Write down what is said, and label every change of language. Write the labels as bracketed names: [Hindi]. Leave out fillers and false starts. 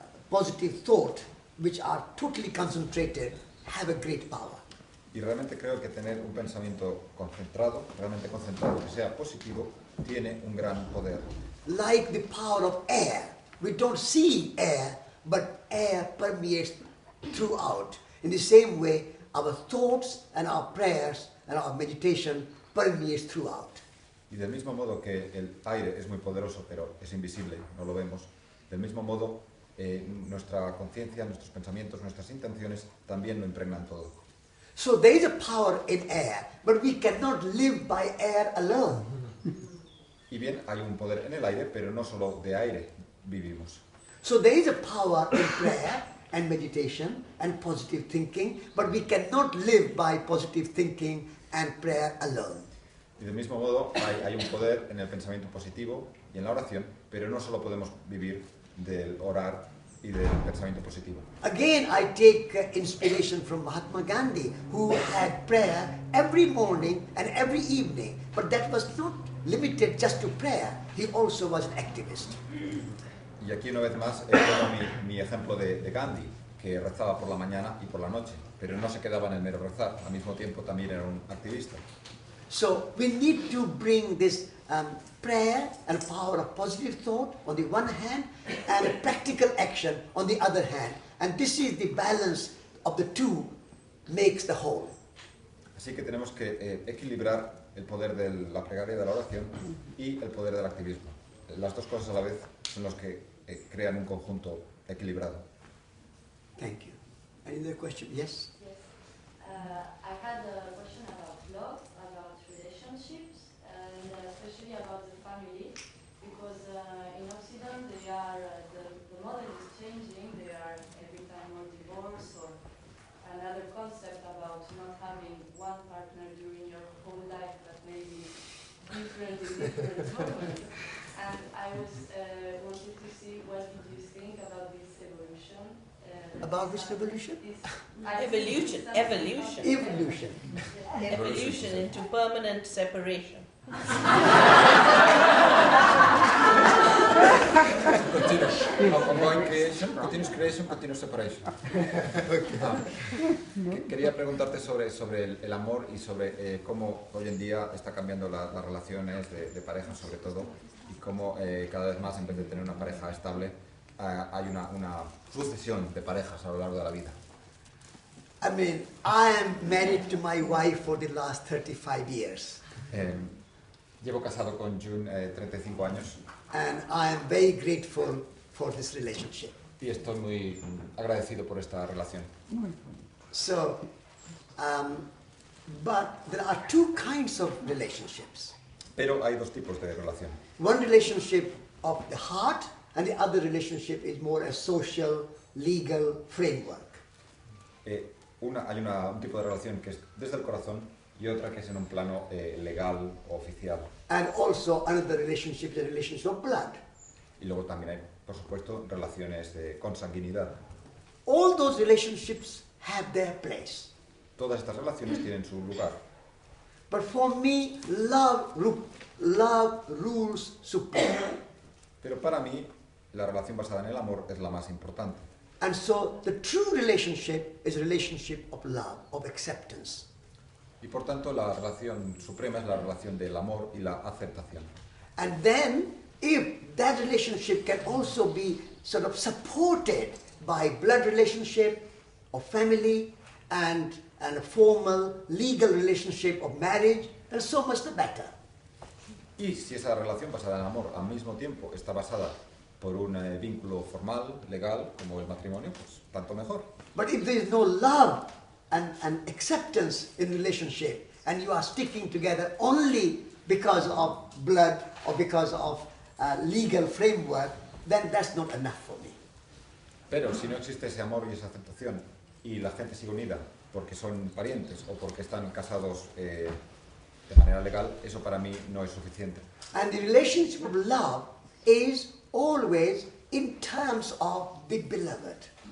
[English] positive thought, which are totally concentrated, have a great power. [Spanish] Y realmente creo que tener un pensamiento concentrado, realmente concentrado, que sea positivo, tiene un gran poder. [English] Like the power of air. We don't see air, but air permeates throughout. In the same way, our thoughts and our prayers and our meditation permeates throughout. [Spanish] Y del mismo modo que el aire es muy poderoso, pero es invisible, no lo vemos, del mismo modo nuestra conciencia, nuestros pensamientos, nuestras intenciones también lo impregnan todo. [English] So there is a power in air, but we cannot live by air alone. [Spanish] Y bien, hay un poder en el aire, pero no solo de aire vivimos. [English] So there is a power in prayer and meditation and positive thinking, but we cannot live by positive thinking and prayer alone. [Spanish] Y del mismo modo, hay un poder en el pensamiento positivo y en la oración, pero no solo podemos vivir del orar y del pensamiento positivo. [English] Again, I take inspiration from Mahatma Gandhi, who had prayer every morning and every evening, but that was not limited just to prayer. He also was an activist. [Spanish] Y aquí una vez más tomo mi ejemplo de Gandhi, que rezaba por la mañana y por la noche, pero no se quedaba en el mero rezar, al mismo tiempo también era un activista. [English] So we need to bring this prayer and power of positive thought on the one hand and practical action on the other hand. And this is the balance of the two makes the whole. [Spanish] Así que tenemos que equilibrar el poder de la plegaria y de la oración y el poder del activismo. Las dos cosas a la vez son los que crean un conjunto equilibrado. [English] Thank you. Any other question? Yes? Yes. I had a question about love, about relationships, and especially about the family, because in Occident they are, the model is changing, they are every time more divorce or another concept about not having one partner during your whole life, but maybe different in different moments. And I was wanted to see what did you think about this evolution. About which revolution? Evolution. Evolution. Evolution into permanent separation. Ongoing creation, continuous creation, continuous separation. [Spanish] Quería preguntarte sobre el amor y sobre cómo hoy en día está cambiando las relaciones de pareja, sobre todo, y cómo cada vez más, en vez de tener una pareja estable, hay una sucesión de parejas a lo largo de la vida. [English] I mean, I am married to my wife for the last 35 years. [Spanish] Llevo casado con June 35 años. [English] And I am very grateful for this relationship. [Spanish] Y estoy muy agradecido por esta relación. [English] So, but there are two kinds of relationships. [Spanish] Pero hay dos tipos de relación. [English] One relationship of the heart, and the other relationship is more a social, legal framework. [Spanish] Hay un tipo de relación que es desde el corazón y otra que es en un plano legal o oficial. [English] And also another relationship is a relationship of blood. [Spanish] Y luego también hay, por supuesto, relaciones de consanguinidad. [English] All those relationships have their place. [Spanish] Todas estas relaciones tienen su lugar. [English] But for me, love rules supreme. [Spanish] Pero para mí, la relación basada en el amor es la más importante. [English] And so the true relationship is a relationship of love, of acceptance. [Spanish] Y por tanto, la relación suprema es la relación del amor y la aceptación. [English] And then, if that relationship can also be sort of supported by blood relationship of family and a formal legal relationship of marriage, then so much the better. [Spanish] Y si esa relación basada en el amor al mismo tiempo está basada por un vínculo formal, legal, como el matrimonio, pues tanto mejor. [English] But if there is no love and acceptance in relationship, and you are sticking together only because of blood or because of legal framework, then that's not enough for me. [Spanish] Pero si no existe ese amor y esa aceptación y la gente sigue unida porque son parientes o porque están casados de manera legal, eso para mí no es suficiente. [English] And the relationship of love is always in terms of the beloved.